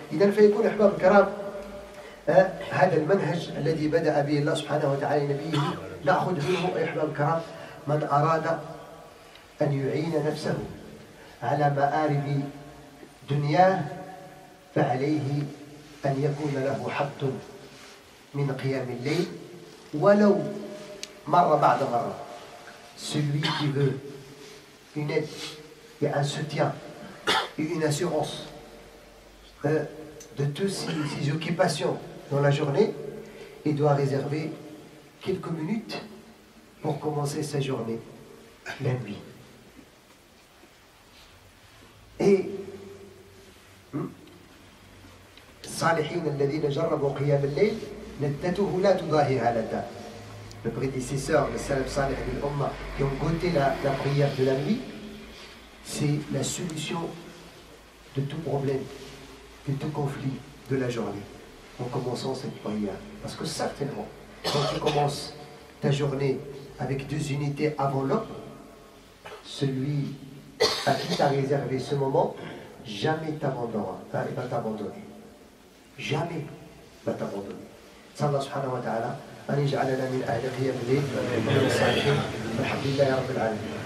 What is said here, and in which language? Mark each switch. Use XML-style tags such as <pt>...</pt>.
<ar>إذا فيكون أحباب الكرام هذا المنهج الذي بدأ به الله سبحانه وتعالى نبيه نأخذ منه أيها الأحباب الكرام من أراد أن يعين نفسه على مآرب دنياه فعليه أن يكون له حظ من قيام الليل ولو مرة بعد مرة.</ar> <fr>Celui qui veut une aide et un soutien et une assurance de toutes ses occupations dans la journée, il doit réserver quelques minutes pour commencer sa journée la nuit. Et</fr> <ar>الصالحين الذين جربوا قيام الليل لذته لا تضاهيها لذة.</ar> <fr>Le prédécesseur, le salaf salih de l'Ummah, qui ont goûté la prière de la nuit, c'est la solution de tout problème, de tout conflit de la journée, en commençant cette prière. Parce que certainement, quand tu commences ta journée avec 2 unités avant l'aube, celui à qui tu as réservé ce moment, jamais va t'abandonner. Jamais va t'abandonner.</fr> <ar>صلى الله سبحانه وتعالى أن يجعلنا من أهل قيام الليل ومن الصالحين والحمد لله رب العالمين.</ar>